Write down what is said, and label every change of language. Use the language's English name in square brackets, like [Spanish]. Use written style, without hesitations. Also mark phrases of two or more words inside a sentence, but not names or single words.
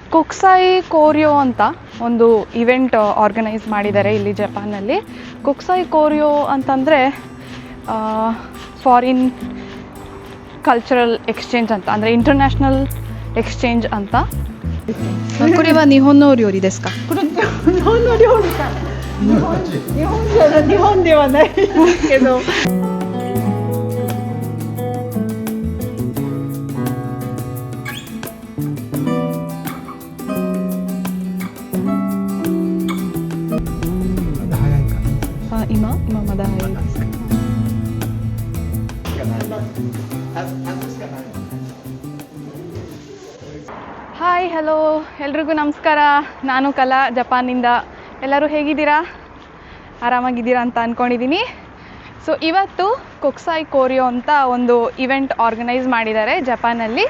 [Japanese] 国際交流 [Kannada] ಅಂತ ಒಂದು [English] event organise [Kannada] ಮಾಡಿದ್ದಾರೆ ಇಲ್ಲಿ ಜಪಾನಲ್ಲಿ. [Japanese] 国際交流 [Kannada] ಅಂತಂದರೆ [English] foreign cultural exchange [Kannada] ಅಂತ, ಅಂದರೆ [English] international exchange [Kannada] ಅಂತ. [Japanese] これは日本の料理ですか？これ日本の料理か。日本ではないけど。今まだ早いですか？ [English] Hi, hello, [Kannada] ಎಲ್ರಿಗೂ ನಮಸ್ಕಾರ. ನಾನು ಕಲಾ, ಜಪಾನಿಂದ. ಎಲ್ಲರೂ ಹೇಗಿದ್ದೀರಾ? ಆರಾಮಾಗಿದ್ದೀರಾ ಅಂತ ಅಂದ್ಕೊಂಡಿದ್ದೀನಿ. ಸೊ ಇವತ್ತು [Japanese] 国際交流 [Kannada] ಅಂತ ಒಂದು [English] event organise [Kannada] ಮಾಡಿದ್ದಾರೆ ಜಪಾನಲ್ಲಿ.